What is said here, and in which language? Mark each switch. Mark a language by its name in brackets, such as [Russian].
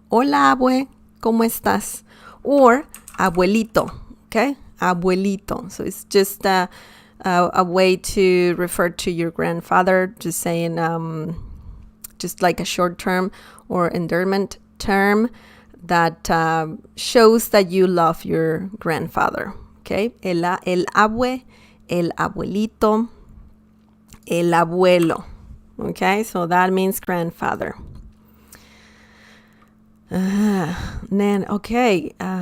[Spanish] Hola, abue, ¿cómo estás? Or abuelito, okay? Abuelito. [English] So it's just a way to refer to your grandfather, just saying, just like a short term or endearment term that shows that you love your grandfather, okay? [Spanish] El abue, el abuelito, el abuelo, okay? [English] So that means grandfather. Then, okay.